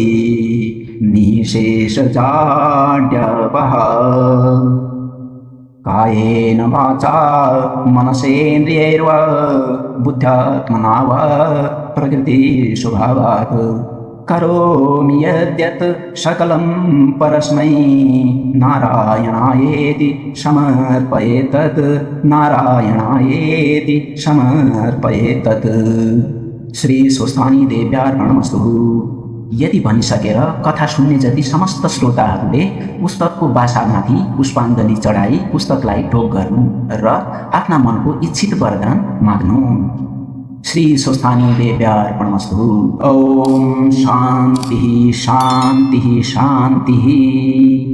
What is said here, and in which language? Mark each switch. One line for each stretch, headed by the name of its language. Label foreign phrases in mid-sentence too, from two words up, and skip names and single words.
Sanskrit: निःशेषजाड्यापहा कायेन वाचा मनसेन्द्रियैर्वा बुद्ध्यात्मना वा प्रकृतिस्वभावात् करोमि यद्यत् सकलं परस्मै नारायणायेति समर्पयेतत् नारायणायेति समर्पयेतत्। श्री स्वस्थानी देव्यार्पणमस्तु।
Nepali: यदि भनिसकेर कथा सुन्ने जति समस्त श्रोताहरूले पुस्तकको बासामाथि पुष्पाञ्जली चढाई पुस्तकलाई ढोक गर्नु र आफ्ना मनको इच्छित वरदान माग्नु।
Sanskrit: श्री स्वस्थानी देव्यार्पणमस्तु। ओम शान्ति शान्ति शान्ति।